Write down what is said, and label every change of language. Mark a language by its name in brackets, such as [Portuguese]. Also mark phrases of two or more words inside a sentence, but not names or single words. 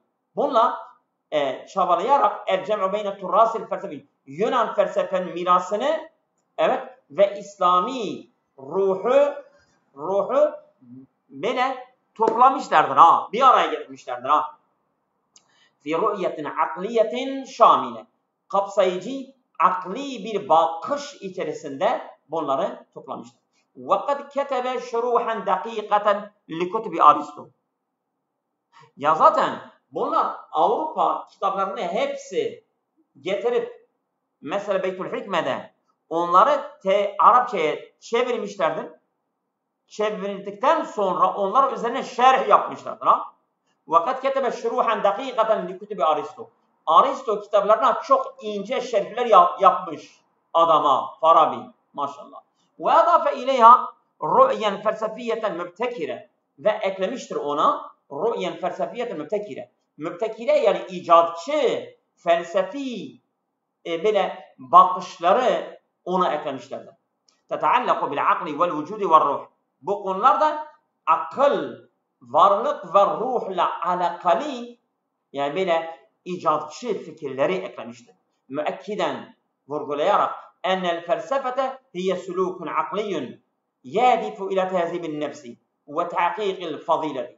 [Turkish] Bunlar çabalayarak [Arabic] الجمع بين تراث الفلسفة اليونانية [Turkish] felsefenin mirasını, evet, ve İslami ruhu böyle toplamışlardır ha. Bir araya getirmişlerdir ha. [Arabic] في رؤية عقلية شاملة. [Turkish] Kapsayıcı, akli bir bakış içerisinde bunları toplamışlar. [Arabic] وَقَدْ كَتَبَ شُرُوحًا دَقِيقَةً لِكُتُبِ Aristo. [Turkish] Ya zaten bunlar Avrupa kitaplarını hepsi getirip mesela Beytül Hikme'de onları Arapçaya çevirmişlerdir. Çevirdikten sonra onlar üzerine şerh yapmışlardır. [Arabic] وَقَدْ كَتَبَ شُرُوحًا دَقِيقَةً لِكُتُبِ Aristo. [Turkish] Aristo kitaplarına çok ince şerhler yapmış adama, Farabi, maşallah. [Arabic] وَاَضَافَ اِلَيْهَا رُؤْيًا فَلْسَفِيَّةً mübtekire. [Turkish] Ve eklemiştir ona [Arabic] رُؤْيًا فَلْسَفِيَّةً [Turkish] mübtekire. Mübtekire yani icatçı, felsefi böyle bakışları ona eklemişlerdir. [Arabic] تَتَعَلَّقُ بِالْعَقْلِ وَالْوُجُودِ وَالْرُوحِ. [Turkish] Bu konularda akıl, varlık ve ruhla alakalı, yani böyle icatçı fikirleri eklemiştir. [Arabic] Müekkiden, vurgulayarak أن الفلسفة هي سلوك عقلي يهدف إلى تهذيب النفس وتحقيق الفضيلة.